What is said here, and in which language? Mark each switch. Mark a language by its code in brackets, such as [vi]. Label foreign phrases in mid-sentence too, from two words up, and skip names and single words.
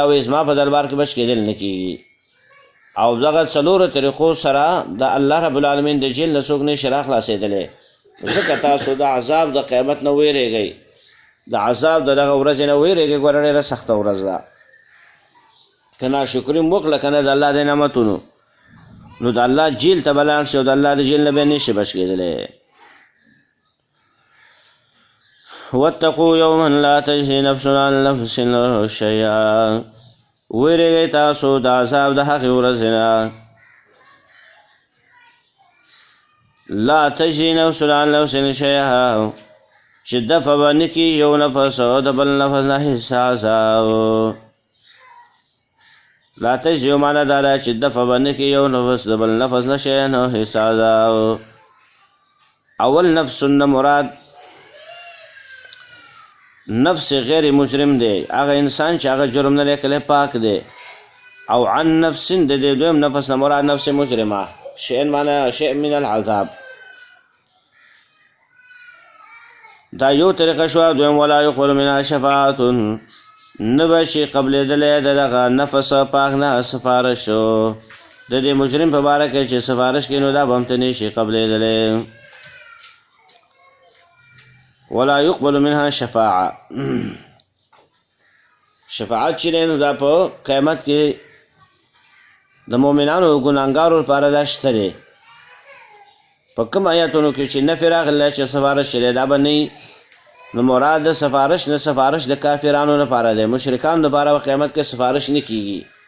[ps] وایي زما په دربار کې بچ کېدل نه کېږي او دغه څلورو طریقو سره د الله [ar] رب العالمین [ps] د جیل نه څوک نشي راخلاصېدلی ځکه تاسو د عذاب د قیامت نه ویرېږئ د عذاب د دغه ورځې نه ویرېږئ ګوره ډېره سخته ورځ ده که ناشکري مو وکړه که نه د الله د نعمتونو نو د الله جیل ته به لاړ شي او د الله د جیل نه به نشي بچ کېدلی [ar] واتقوا یوما لا تجزي نفس عن نفس شیئا [ps] ویرېږئ تاسو د عذاب د هغې ورځې نه [ar] لا تجزي نفس عن نفس شیئا [ps] چې دفع به نه کړي یو نفس او د بل نفس نه هېڅ عذاب [ar] لا تجزي [ps] معنی دا ده چې دفع به نه کړي یو نفس د بل نفس نه شیئا او هېڅ عذاب اول نفس نه مراد نفس غیر مجرم دی هغه انسان چې هغه جرم نه لیکلی پاک دی او عن نفس د دې دویم نفس نه مراد نفس مجرمه شیئا معنی [ar] شیء من العذاب [ps] دا یو طریقه شوه دویم [ar] ولا یقبل منها [ps] شفاعت نه به شي قبلېدلی د دغه نفس پاک نه سفارش د دې مجرم په باره کې چې سفارش کوي نو دا به هم ته نه شي قبلېدلی [ar] ولا يقبل منها شفاعه [ps] شفاعت چې دی نو دا په قیامت کې د مؤمنانو ګناهګارو لپاره دا شته دی په کوم آیاتونو کې چې نفي راغلی چې سفارش چې دی دا به نه نو مراد د سفارش نه سفارش د کافرانو لپاره دی، مشرکانو لپاره په قیامت کې سفارش نه کیږي.